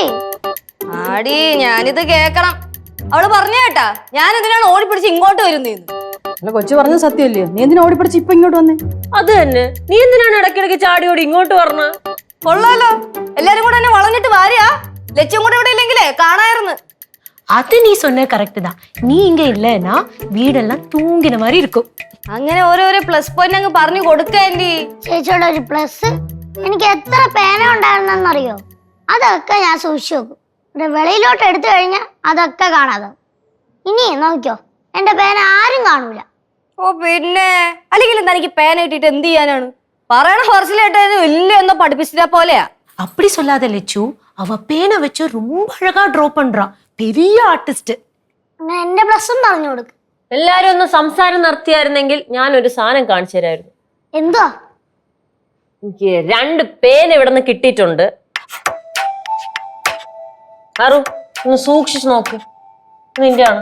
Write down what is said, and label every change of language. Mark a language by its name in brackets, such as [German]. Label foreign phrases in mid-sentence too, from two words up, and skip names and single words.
[Malayalam] ആടി ഞാനിത് കേക്കണം. അവള് പറഞ്ഞ കേട്ടാ ഞാൻ എന്തിനാണ് ഓടിപ്പിടിച്ച് ഇങ്ങോട്ട് വരുന്നേന്ന്. അല്ല കൊച്ചു പറഞ്ഞ സത്യമല്ലയോ? നീ എന്തിനാ ഓടിപ്പിടിച്ച് ഇപ്പൊ ഇങ്ങോട്ട് വന്നേ? അത് തന്നെ, നീ എന്തിനാണ് ഇടയ്ക്കിടയ്ക്ക് ചാടി ഓടി ഇങ്ങോട്ട് പറഞ്ഞ? കൊള്ളാലോ, എല്ലാരും കൂടെ എന്നെ വളഞ്ഞിട്ട് വാരിയാ. ലക്ഷ്യം കൂടെ ഇവിടെ ഇല്ലെങ്കിലേ കാണായിരുന്നു. [Tamil] அது நீ சொன்ன கரெக்ட் தான். நீ இங்க இல்லைன்னா வீடெல்லாம் தூங்கின மாதிரி இருக்கும். [Malayalam] അങ്ങനെ ഓരോരോ [English] plus point [Malayalam] അങ്ങ് പറഞ്ഞു കൊടുക്കല്ലേ. ചേച്ചിയുടെ ഒരു പ്ലസ്, എനിക്ക് എത്ര പേന ഉണ്ടായിരുന്നറിയോ? അതൊക്കെ ഞാൻ സൂക്ഷിച്ചു വെക്കും. വെളിയിലോട്ട് എടുത്തു കഴിഞ്ഞാൽ അതൊക്കെ കാണാതെ. ഇനി നോക്കിയോ, എന്റെ പേന ആരും കാണൂല. ഓ പിന്നെ അല്ലെങ്കിൽ തനിക്ക് പേന കിട്ടിയിട്ട് എന്ത് ചെയ്യാനാണ്? പറയണ പറച്ചിലായിട്ട് വലിയ എന്തോ പഠിപ്പിച്ചിട്ട പോലെയാ. [Tamil] அப்படி சொல்லாத லெச்சு, அவ பேனை வச்சு ரொம்ப அழகா டிரா பண்றா. பெரிய ஆர்டிஸ்ட். [Malayalam] അങ്ങനെ എന്റെ പ്ലസും പറഞ്ഞു കൊടുക്ക്. എല്ലാരും ഒന്ന് സംസാരം നിർത്തിയായിരുന്നെങ്കിൽ ഞാനൊരു സാധനം കാണിച്ചു തരായിരുന്നു. എന്തുവാ? എനിക്ക് 2 പേന ഇവിടെ നിന്ന് കിട്ടിയിട്ടുണ്ട്. ആറു ഒന്ന് സൂക്ഷിച്ചു നോക്ക്. നിന്റെ ആണ്.